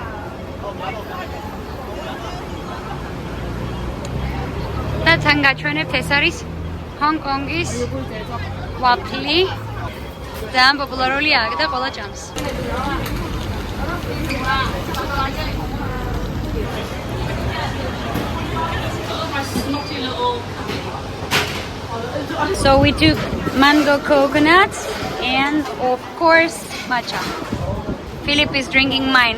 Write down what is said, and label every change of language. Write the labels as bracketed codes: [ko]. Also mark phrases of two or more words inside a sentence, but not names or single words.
[ka] და თან გაჩვენებთ, ეს არის ჰონკონგის ვაფლი. ძალიან პოპულარულია აქ და ყველა ჭამს. [en] So we took mango coconut and of course matcha. Philip is drinking mine.